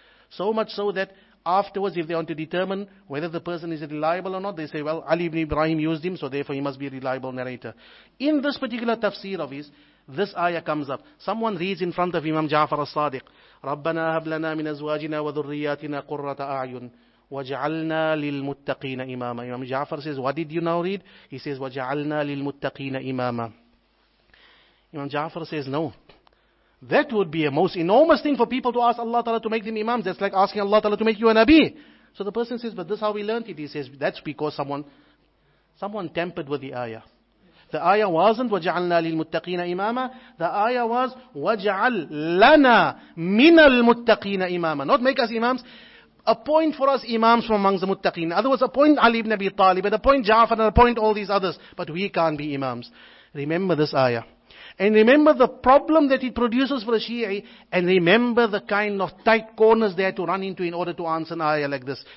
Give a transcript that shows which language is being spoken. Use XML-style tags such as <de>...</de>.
<en>So much so that afterwards, if they want to determine whether the person is reliable or not, they say, well, Ali ibn Ibrahim used him, so therefore he must be a reliable narrator. In this particular tafsir of his, this ayah comes up. Someone reads in front of Imam Ja'far as-Sadiq,</en> <ar>رَبَّنَا هَبْ لَنَا مِنْ أَزْوَاجِنَا وَذُرِّيَّاتِنَا قُرَّةَ أَعْيُنٍ وَجَعَلْنَا لِلْمُتَّقِينَ إِمَامًا.</ar> <en>Imam Ja'far says, what did you now read? He says,</en> <ar>وَجَعَلْنَا لِلْمُتَّقِينَ إِمَامًا.</ar> <en>Imam Ja'far says, no. That would be a most enormous thing for people to ask Allah Ta'ala to make them imams. That's like asking Allah Ta'ala to make you a Nabi. So the person says, but this is how we learned it. He says, that's because someone tampered with the ayah. The ayah wasn't</en> <ar>وَجَعَلْنَا لِلْمُتَّقِينَ إِمَامًا.</ar> <en>The ayah was</en> <ar>وَجَعَلْ لَنَا مِنَ الْمُتَّقِينَ إِمَامًا.</ar> <en>Not make us imams. Appoint for us imams from amongst the muttaqeen. In other words, appoint Ali ibn Abi Talib, and appoint Ja'far, and appoint all these others. But we can't be imams. Remember this ayah. And remember the problem that it produces for a Shi'i. And remember the kind of tight corners they had to run into in order to answer an ayah like this.</en>